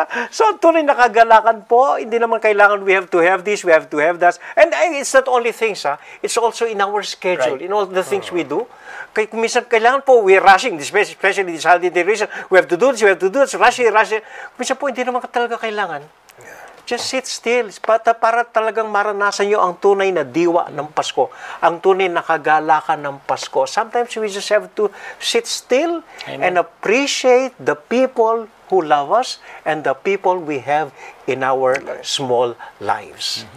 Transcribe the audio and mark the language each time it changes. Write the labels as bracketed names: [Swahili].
[Filipino] So, tunay na kagalakan po, hindi naman kailangan [English] we have to have this, we have to have that. And it's not only things, it's also in our schedule, in all the things we do. [Filipino] Kaya kung minsan kailangan po, [English] we're rushing, especially this holiday reason, we have to do this, rushing. [Filipino] Minsan po, hindi naman talaga kailangan. [English] Just sit still [Filipino] para talagang maranasan nyo ang tunay na diwa ng Pasko, ang tunay na kagalakan ng Pasko. [English] Sometimes we just have to sit still and appreciate the people who love us and the people we have in our small lives.